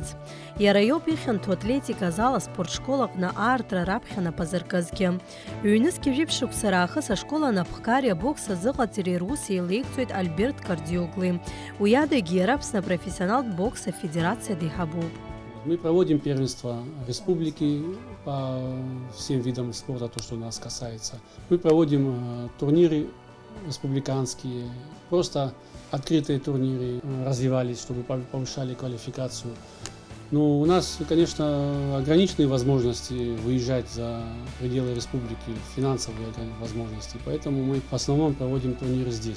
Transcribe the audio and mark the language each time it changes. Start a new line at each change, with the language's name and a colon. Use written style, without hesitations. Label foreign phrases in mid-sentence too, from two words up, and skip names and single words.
Abkhazian: Иара иоуп ихьанҭоу атлетика азал аспортшкол аҟны аартра раԥхьа нап азыркызгьы. Ҩнызқьи жәиԥшь шықәса раахыс ашкол анапхгари абокс азыҟаҵареи рус еилеигӡоит Альберт Кардиогли. Уи адагьы иара Аԥсны апрофессионалтә бокс афедерациа деиҳабуп.
Russian: Мы проводим первенство республики по всем видам спорта, то, что нас касается. Мы проводим турниры республиканские, просто открытые турниры развивались, чтобы повышали квалификацию. Но у нас, конечно, ограниченные возможности выезжать за пределы республики, финансовые возможности, поэтому мы в основном проводим турниры здесь.